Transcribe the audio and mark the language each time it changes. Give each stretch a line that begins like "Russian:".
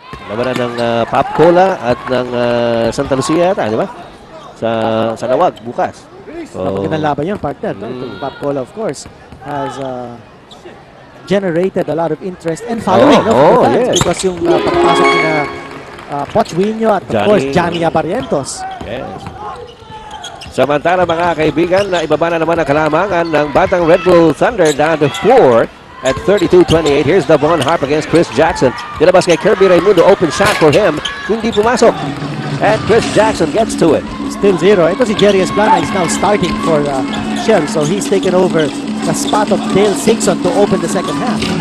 Filipino: Labanan ng Pop Cola at ng Santa Lucia yata, di ba? Sa Nawag, bukas. Magandang laban yun, partner. No?
English: Pop Cola, of course, has generated a lot of interest and following yes.
Filipino: because yung pagpasok nila Poch Wino at of course Johnny Abarientos.
English: Yes.
Filipino: Samantala mga kaibigan, na ibaba na naman ang kalamangan ng Batang Red Bull Thunder
English: down to 4
Filipino: at 32-28.
English: Here's Davon Harp against Chris Jackson.
Filipino: Nilabas kay Kirby Raimundo,
English: open shot for him.
Filipino: Hindi pumasok.
English: And Chris Jackson gets to it. Still 0.
Filipino: Ito si
English: Jerry Esplana is now starting for Shell. So he's taken over the spot of Dale Singson to open the second half.